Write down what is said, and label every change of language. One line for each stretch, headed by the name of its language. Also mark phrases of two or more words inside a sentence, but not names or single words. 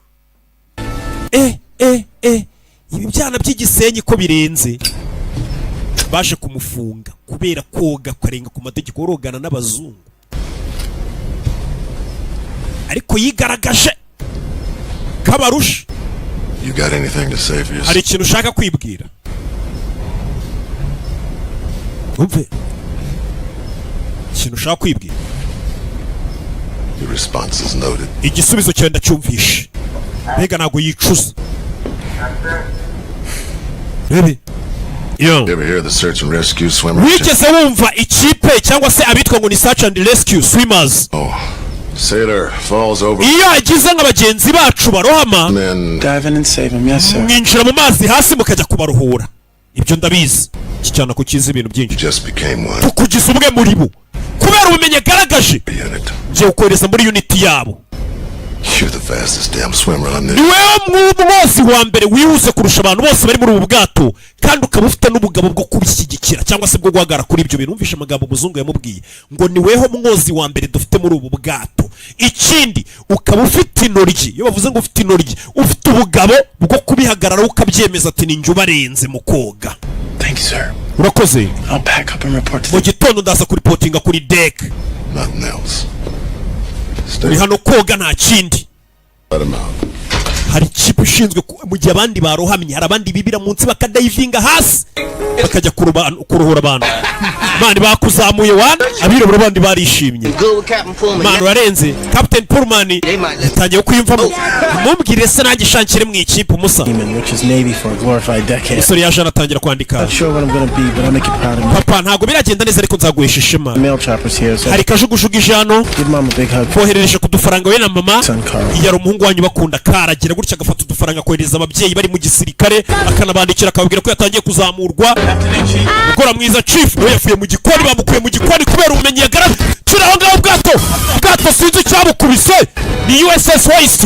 Kinyarwanda: ibi byana by'igisenyi ko birenze baje kumufunga kubera koga karenga ku mategeko urogana n'abazungu ariko yigaragaje kabarusha
English: You got anything to say for yourself?
Kinyarwanda: hari ikintu ushaka kwibwira umve ikintu ushaka kwibwira
English: Your response is noted.
Kinyarwanda: igisubizo cyawe ndacyumvishe mbega ntabwo yicuza rebe
English: You ever hear the search and rescue swimmers?
Kinyarwanda: wigeze wumva ikipe cyangwa se abitwa ngo ni
English: search and rescue swimmers Oh, sailor falls over.
Kinyarwanda: iyo hagize nk'abagenzi bacu barohama
English: Men Dive in and save him, yes, sir.
Kinyarwanda: mwinjira mu mazi hasi mukajya kubaruhura ibyo ndabizi iki cyana ko kizi ibintu byinshi
English: just became one
Kinyarwanda: tukugize umwe muri bo kubera ubumenyi agaragaje
English: unit.
Kinyarwanda: ngiye gukohereza muri unity yabo
English: You're the fastest damn swimmer on this.
Kinyarwanda: ni wewe mwuzi wa mbere wihuse kurusha abantu bose bari muri ubu bwato kandi ukaba ufite n'ubugabo bwo kubishyigikira cyangwa se bwo guhagarara kuri ibyo bintu umvishe amagambo umuzungu yamubwiye ngo ni weho mwozi wa mbere dufite muri ubu bwato ikindi ukaba ufite intoryi iyo bavuze ngo ufite intoryi ufite ubugabo bwo kubihagarara ukabyemeza ati ni njye ubarenze mu koga
English: Thank you, sir.
Kinyarwanda: urakoze
English: I'll pack up and report to
Kinyarwanda: mu
English: the...
Kinyarwanda: gitondo ndaza kuripotinga kuri deck
English: Nothing else. Stay.
Kinyarwanda: uri hano koga nta kindi
English: Let him out.
Kinyarwanda: hari ikipe ishinzwe mu gihe abandi barohamye hari abandi bibira munsi bakadayivinga hasi bakajya kuruhura abantu mani bakuzamuye wana abirabura abandi barishimye mani urarenze Captain Pullman yatangiye kwiyumvamo mumubwire se nanjye shankire mu ikipe umusa
English: which is Navy for a glorified decade.
Kinyarwanda: umusore yaje anatangira kwandika
English: Not sure what I'm gonna be, but I'll make you proud of me.
Kinyarwanda: papa ntabwo biragenda neza ariko nzaguhesha ishema
English: Mail chopper's here, so
Kinyarwanda: hari kajugujugu ijano
English: give mom a big hug.
Kinyarwanda: koherereje ku dufaranga we na mama
English: Son Carl.
Kinyarwanda: yari umuhungu wanyu bakunda karagira gutya agafata udufaranga kohereza ababyeyi bari mu gisirikare akanabandikira akababwira ko yatangiye kuzamurwa gukora mwiza chief we yavuye mu gikoni bamukuye mu gikoni kubera ubumenyi yagaragaje kiri aho ngaho ubwato sinzi icyabukubise ni USS Waste.